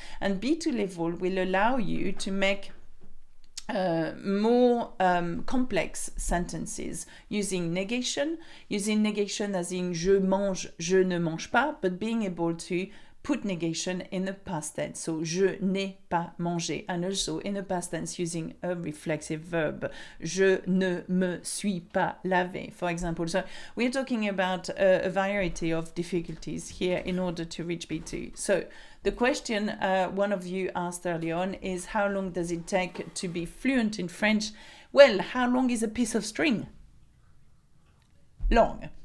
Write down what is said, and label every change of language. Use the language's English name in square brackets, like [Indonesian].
[English] And B2 level will allow you to make more complex sentences using negation as in [French] je mange, je ne mange pas, [English] but being able to put negation in the past tense. So, [French] je n'ai pas mangé. [English] And also in the past tense using a reflexive verb. [French] Je ne me suis pas lavé, [English] for example. So, we're talking about a variety of difficulties here in order to reach B2. So, the question one of you asked early on is how long does it take to be fluent in French? Well, how long is a piece of string? Long.